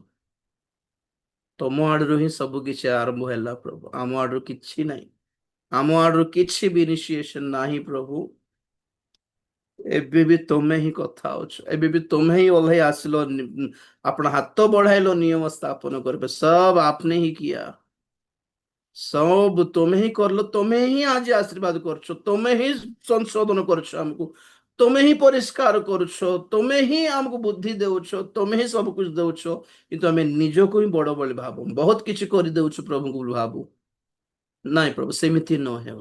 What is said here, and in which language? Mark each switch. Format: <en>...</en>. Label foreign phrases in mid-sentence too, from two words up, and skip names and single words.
<or>ତମ ଆଡରୁ ହିଁ ସବୁ କିଛି ଆରମ୍ଭ ହେଲା ପ୍ରଭୁ, ଆମ ଆଡରୁ କିଛି ନାହିଁ। ଆମ ଆଡରୁ କିଛି ବି ଇନିସିଏସନ ନାହିଁ ପ୍ରଭୁ। ଏବେ ବି ତମେ ହିଁ କଥା ହଉଛ, ଏବେ ବି ତମେ ହିଁ ଓହ୍ଲେଇ ଆସିଲ, ଆପଣ ହାତ ବଢାଇଲ ନିୟମ ସ୍ଥାପନ କରିବେ।</or> <hi>सब आपने ही किया, सब</hi> <or>ତମେ ହିଁ କରିଲ, ତମେ ହିଁ ଆଜି ଆଶୀର୍ବାଦ କରୁଛ, ତମେ ହିଁ ସଂଶୋଧନ କରୁଛ ଆମକୁ, ତମେ ହିଁ ପରିଷ୍କାର କରୁଛ, ତମେ ହିଁ ଆମକୁ ବୁଦ୍ଧି ଦେଉଛ, ତମେ ହିଁ ସବୁ କିଛି ଦେଉଛ। କିନ୍ତୁ ଆମେ ନିଜକୁ ହିଁ ବଡ ବୋଲି ଭାବୁ, ବହୁତ କିଛି କରିଦେଉଛୁ ପ୍ରଭୁଙ୍କୁ ବୋଲି ଭାବୁ। ନାଇଁ ପ୍ରଭୁ, ସେମିତି ନ ହେଉ।</or>